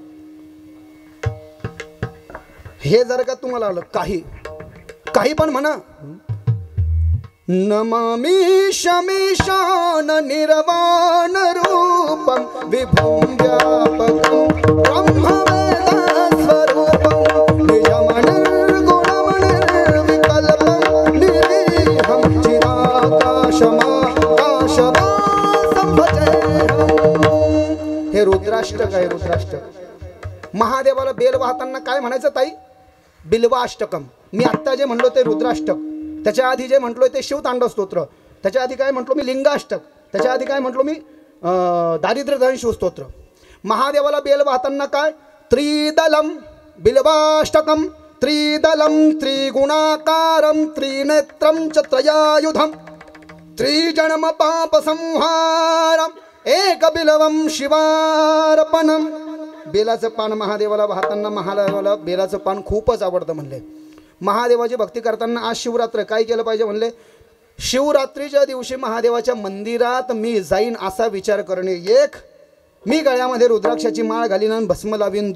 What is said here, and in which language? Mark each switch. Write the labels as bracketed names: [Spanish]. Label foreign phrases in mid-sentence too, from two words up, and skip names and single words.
[Marathi] हे जर का तुम्हाला आलं काही पण म्हणा, [Sanskrit] नमामि शमीशान निर्वाण रूपं विभुं व्यापकं ब्रह्मवेद स्वरूपं निजमनिर्गुणमनिर्विकल्पं निर्विहं चिराकाशमाकाशवासं भजेऽहम्. [Marathi] हे रुद्राष्टक आहे. रुद्राष्टक महादेवाला बेल वाहताना काय म्हणायचं ताई? बिल्वाष्टकम. मी आत्ता जे म्हणलो ते रुद्राष्टक. त्याच्या आधी जे म्हटलो ते शिवतांडव स्तोत्र. त्याच्या आधी काय म्हटलो मी? लिंगाष्टक. त्याच्या आधी काय म्हटलो मी? दारिद्र्यधन शिवस्तोत्र. महादेवाला बेल वाहताना काय? [Sanskrit] त्रिदलम बिल्वाष्टकम त्रिदलम त्रिगुणाकारम त्रिनेत्रम च त्रयायुधम त्रिजन्म पाप संहारम एक बिलवम शिवार्पणम. [Marathi] बेलाचं पान महादेवाला वाहताना महादेवाला बेलाचं पान खूपच आवडतं म्हणले. महादेवाची भक्ती करताना आज शिवरात्र काय केलं पाहिजे म्हणले? शिवरात्रीच्या दिवशी महादेवाच्या मंदिरात मी जाईन असा विचार करणे. 1, मी गळ्यामध्ये रुद्राक्षाची माळ घालीन आणि भस्म लावीन.